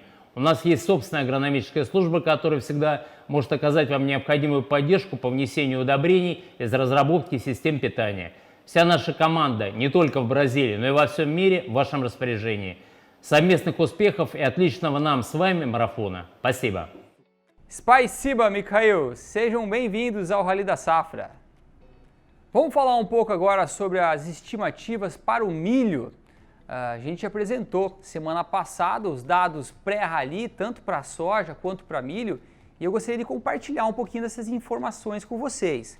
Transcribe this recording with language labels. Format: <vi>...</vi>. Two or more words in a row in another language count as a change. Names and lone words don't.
<ru>У нас есть собственная агрономическая служба, которая всегда может оказать вам необходимую поддержку по внесению удобрений из разработки систем питания. Вся наша команда, не только в Бразилии, но и во всем мире, в вашем распоряжении. Совместных успехов и отличного нам с вами марафона. Спасибо. Spasiba, Mikhail!</ru> <pt>Sejam bem-vindos ao Rally da Safra. Vamos falar um pouco agora sobre as estimativas para o milho. A gente apresentou semana passada os dados pré-rally, tanto para soja quanto para milho, e eu gostaria de compartilhar um pouquinho dessas informações com vocês.</pt>